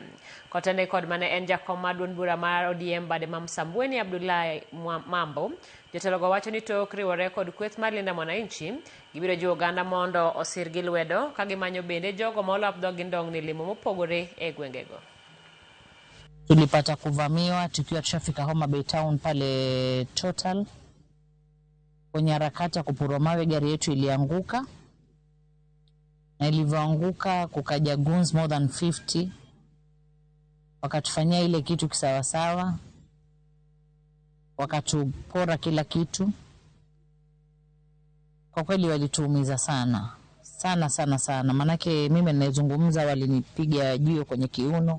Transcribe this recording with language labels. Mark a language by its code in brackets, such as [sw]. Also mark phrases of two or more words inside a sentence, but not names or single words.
[luo] Kotende kod mane en jakom mar duond bura mar ODM bade Mam Sambweni Abdullahi Mambo, jotelo go wacho ni tok riwore kod kweth mar Linda Mwananchi gibiro jiwo oganda mondo osir gi lwedo kage manyo bende jogo ma olap dhogi ndong ni limo mopogore e gwengego. [sw] Tulipata kuvamiwa tukiwa tushafika Homa Bay Town pale Total. Kwenye harakati ya kupurwa mawe gari yetu ilianguka. Na ilivyoanguka kukaja [en] goons more than [sw] 50. Wakatufanyia ile kitu kisawasawa. Wakatupora kila kitu. Kwa kweli walituumiza sana. Sana. Manake mimi ninazungumza walinipiga jiwe kwenye kiuno.